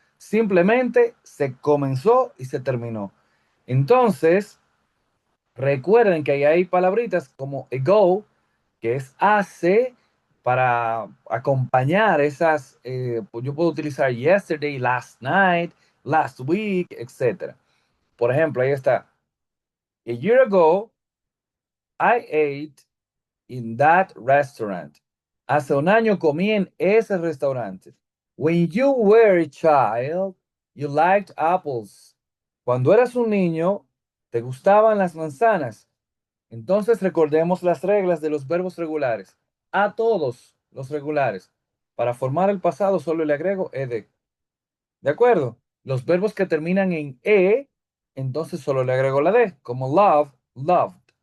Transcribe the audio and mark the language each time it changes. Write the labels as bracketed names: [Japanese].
[Spanish] Simplemente se comenzó y se terminó. Entonces, recuerden que ahí hay palabritas como ago, que es hace, para acompañar esas, pues yo puedo utilizar [English] yesterday, last night, last week, [Spanish] etcétera. Por ejemplo, ahí está. [English] A year ago, I ate in that restaurant. [Spanish] Hace un año comí en ese restaurante. [English] When you were a child, you liked apples. [Spanish] Cuando eras un niño, te gustaban las manzanas. Entonces recordemos las reglas de los verbos regulares. A todos los regulares. Para formar el pasado solo le agrego ed. ¿De acuerdo? Los verbos que terminan en e, entonces solo le agrego la d, como love, loved.